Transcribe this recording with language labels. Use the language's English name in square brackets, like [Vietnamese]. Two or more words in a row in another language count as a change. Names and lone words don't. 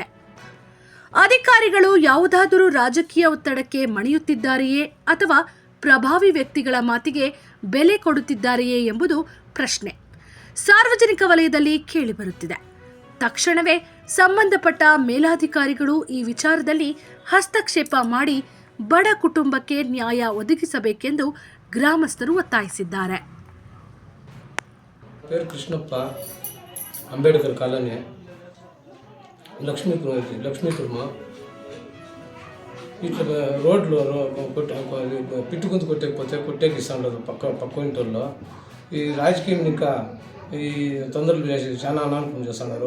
[Kannada] ಅಧಿಕಾರಿಗಳು ಯಾವುದಾದರೂ ರಾಜಕೀಯ ಒತ್ತಡಕ್ಕೆ ಮಣಿಯುತ್ತಿದ್ದಾರೆಯೇ ಅಥವಾ ಪ್ರಭಾವಿ ವ್ಯಕ್ತಿಗಳ ಮಾತಿಗೆ ಬೆಲೆ ಕೊಡುತ್ತಿದ್ದಾರೆಯೇ ಎಂಬುದು ಪ್ರಶ್ನೆ ಸಾರ್ವಜನಿಕ ವಲಯದಲ್ಲಿ ಕೇಳಿಬರುತ್ತಿದೆ. ತಕ್ಷಣವೇ ಸಂಬಂಧಪಟ್ಟ ಮೇಲಾಧಿಕಾರಿಗಳು ಈ ವಿಚಾರದಲ್ಲಿ ಹಸ್ತಕ್ಷೇಪ ಮಾಡಿ ಬಡ ಕುಟುಂಬಕ್ಕೆ ನ್ಯಾಯ ಒದಗಿಸಬೇಕೆಂದು ಗ್ರಾಮಸ್ಥರು ಒತ್ತಾಯಿಸಿದ್ದಾರೆ. [Telugu] పేరు కృష్ణప్ప, అంబేడ్కర్ కాలనీ, లక్ష్మీపురం. ఇట్లా రోడ్లు పిట్టుకుంటూ కొట్టేకి ఇస్తాడు పక్క ఇంట్లో. ఈ రాజకీయం ఇంకా ఈ తొందరలు చేసి చాలా అనానుకూలం చేస్తున్నారు.